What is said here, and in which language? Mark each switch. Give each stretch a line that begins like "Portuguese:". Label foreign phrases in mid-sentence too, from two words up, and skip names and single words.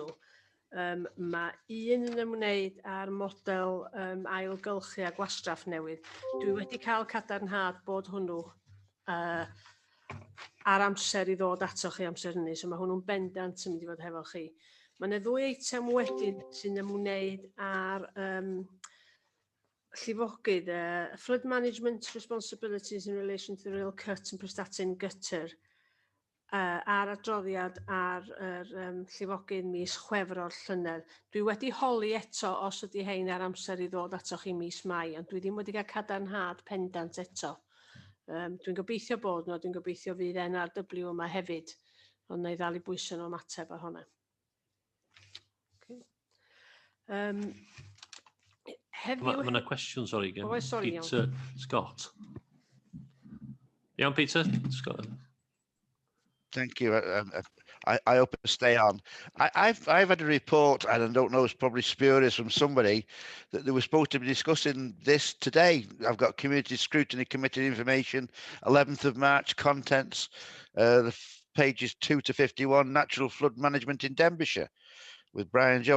Welsh: Mae un yn ymwneud â'r model ailgylchu a gwastraff newydd. Dwi wedi cael cadarnhad bod hwnnw ar amser i ddod ato chi amser hynny, so mae hwnnw'n bendant yn mynd i fod hefo chi. Mae yna 2 eitem wedyn sy'n ymwneud â'r llifogydd,
English: flood management responsibilities in relation to the rail cut and prestatyn gutter,
Welsh: a'r adroddiad ar llifogydd mis Chwefror Llynedd. Dwi wedi holi eto os ydy hein ar amser i ddod ato chi mis Mai, ond dwi ddim wedi cael cadarnhad pendant eto. Dwi'n gobeithio bod nhw, dwi'n gobeithio fydd NRW yma hefyd, ond na i ddal i bwysau nhw ymateb ar hwnna. Mae yna cwestiwn, sorry, gen Peter iawn. Scott. Iawn, Peter Scott.
English: Thank you. I hope to stay on. I've had a report, and I don't know, it's probably spurious from somebody, that they were supposed to be discussing this today. I've got Community Scrutiny Committee information, 11th of March, contents, the pages 2 to 51, natural flood management in Denbighshire with Brian Joe.